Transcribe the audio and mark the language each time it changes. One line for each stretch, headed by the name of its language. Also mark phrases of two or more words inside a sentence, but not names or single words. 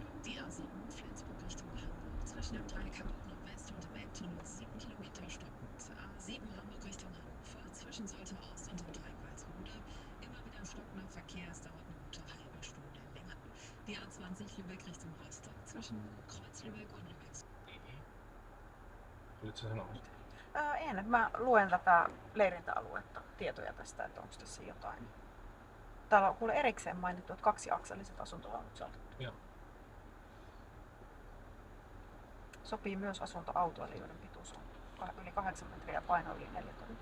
German: Die A7 Flensburg Richtung Hamburg zwischen dem Dreieck Hamburg Nordwest und dem Elbtunnel 7 Kilometer stockend. A7 Hamburg Richtung Hannover zwischen Soltau-Ost und dem Dreieck Walsrode immer wieder stockender Verkehr, es dauert eine gute halbe Stunde länger. Die A20 Lübeck Richtung Rostock zwischen Kreuz-Lübeck und Lübeck.
Finnish: Oletko sä sanonut? En, mä luen tätä leirintäaluetta, tietoja tästä, että onko tässä jotain. Täällä on kuule erikseen mainittu, että 2-akseliset asuntovaunut saatettu. Joo. Sopii myös asuntoautoille, joiden pituus on yli 8 metriä ja paino yli 4 tonnia.